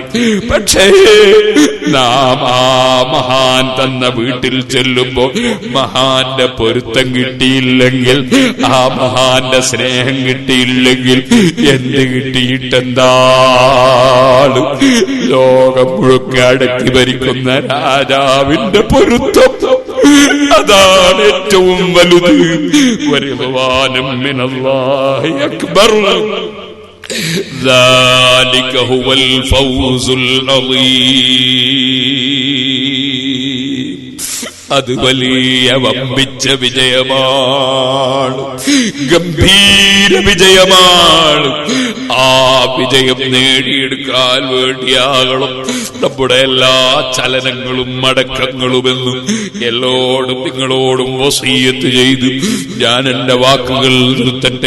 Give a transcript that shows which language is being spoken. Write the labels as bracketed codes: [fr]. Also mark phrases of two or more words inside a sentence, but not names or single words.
[ml] പക്ഷേ നാം ആ മഹാൻ തന്ന വീട്ടിൽ ചെല്ലുമ്പോ മഹാന്റെ പൊരുത്തം കിട്ടിയില്ലെങ്കിൽ, ആ മഹാന്റെ സ്നേഹം കിട്ടിയില്ലെങ്കിൽ എന്ത് കിട്ടിയിട്ടെന്താണ്? ലോകം മുഴുക്കെ അടക്കി ഭരിക്കുന്ന രാജാവിന്റെ പൊരുത്തം, അതാണ് ഏറ്റവും വലുത്. [ar] ورضوان من الله أكبر, ذلك هو الفوز العظيم. [ml] അത് വലിയ വമ്പിച്ച വിജയമാണ്, ഗംഭീര വിജയമാണ്. ആ വിജയം നേടിയെടുക്കാൻ വേണ്ടിയാകണം നമ്മുടെ എല്ലാ ചലനങ്ങളും അടക്കങ്ങളുമെന്നും എന്നോടും നിങ്ങളോടും വസിയ്യത്ത് ചെയ്ത് ഞാൻ എന്റെ വാക്കുകൾ നിർത്തട്ടെ.